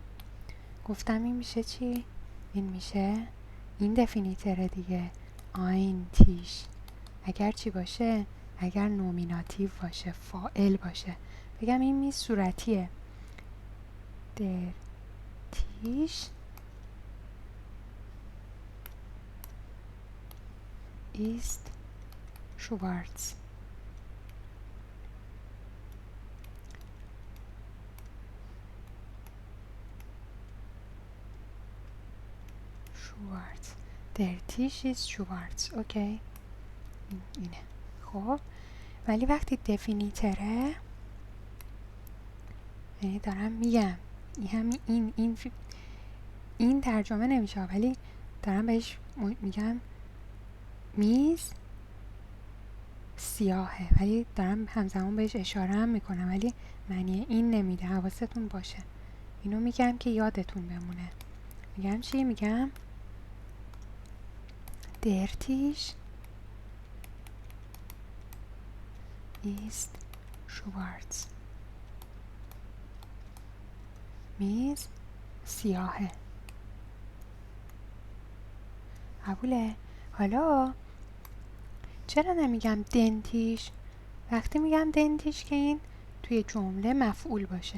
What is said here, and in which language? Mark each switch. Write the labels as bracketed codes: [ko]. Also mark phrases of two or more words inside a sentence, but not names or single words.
[fa] گفتم این میشه چی؟ این میشه این دفینیتره دیگه، [de] ein Tisch. [fa] اگر چی باشه؟ اگر نومیناتیو باشه، فاعل باشه. بگم این میز صورتیه، [de] der Tisch ist schwarz. schwarz. der Tisch ist schwarz. [fa] اوکی، اینه. خب ولی وقتی دفینیتره، یعنی دارم میگم این ترجمه نمیشه، ولی دارم بهش میگم میز سیاهه، ولی دارم همزمان بهش اشاره هم میکنم، ولی معنی این نمیده. حواستون باشه، اینو میگم که یادتون بمونه. میگم چی؟ میگم [de] der Tisch ist schwarz. [fa] میز سیاهه. قبوله؟ حالا چرا نمیگم دنتیش؟ وقتی میگم دنتیش که این توی جمله مفعول باشه.